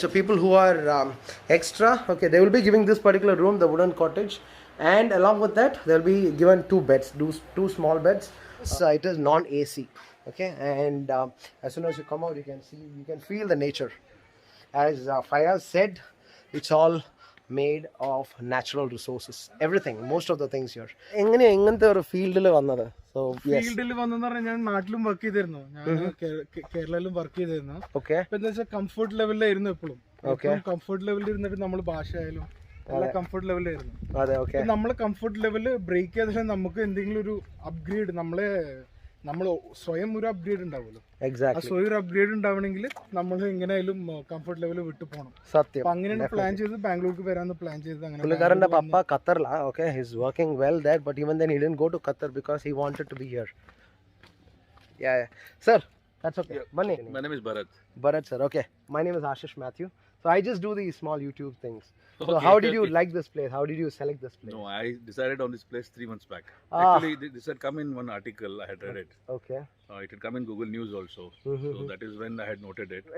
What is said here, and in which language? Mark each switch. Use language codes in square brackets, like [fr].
[en] So people who are extra, okay, they will be giving this particular room, the wooden cottage, and along with that, they'll be given 2 beds, 2 small beds. So it is non-AC, okay, and as soon as you come out, you can feel the nature. As Fayaz said, it's all made of natural resources. Everything, most of the things here. [ml] എങ്ങനെയാ ഇങ്ങനത്തെ ഒരു ഫീൽഡിൽ വന്നത്? [en] So yes. [ml] ഫീൽഡിൽ വന്നെന്ന് പറഞ്ഞാൽ ഞാൻ നാട്ടിലും വർക്ക് ചെയ്തിരുന്നു, ഞാൻ കേരളയിലും വർക്ക് ചെയ്തിരുന്നു. [en] Okay. [ml] ഇപ്പൊ എന്താ വെച്ചാൽ കംഫർട്ട് ലെവലിലായിരുന്നു എപ്പോഴും. കംഫർട്ട് ലെവലിൽ ഇരുന്നിട്ട് നമ്മൾ ഭാഷ ആയാലും എല്ലാം കംഫർട്ട് ലെവലിലായിരുന്നു. അതെ. ഓക്കെ. നമ്മള് കംഫർട്ട് ലെവല് ബ്രേക്ക് ചെയ്താൽ നമുക്ക് എന്തെങ്കിലും ഒരു അപ്ഗ്രേഡ് നമ്മൾ സ്വയം ഒരു അപ്ഗ്രേഡ് ഉണ്ടാവുമല്ലോ. ആ സ്വയം ഒരു അപ്ഗ്രേഡ് ഉണ്ടാവണമെങ്കിൽ നമ്മൾ എങ്ങനെയായാലും കംഫർട്ട് ലെവൽ വിട്ടു പോകണം. സത്യം. അപ്പൊ അങ്ങനെയാണ് പ്ലാൻ ചെയ്ത് ബാംഗ്ലൂർക്ക് വരാന്ന് പ്ലാൻ ചെയ്ത്. അങ്ങനെ പുള്ളിക്കാരന്റെ പപ്പ ഖത്തറിലാ. [en] Okay, his working well that, but even then he didn't go to Qatar because he wanted to be here. Yeah. Sir, that's okay. My name is Bharat. Bharat sir. Okay. My name is Ashish Matthew. So I just do these small YouTube things. So how did you like this place? How did you select this place? No, I decided on this place 3 months back. Actually, this had come in one article. I had read it. Okay. It had come in Google News also. So that is when I had noted it.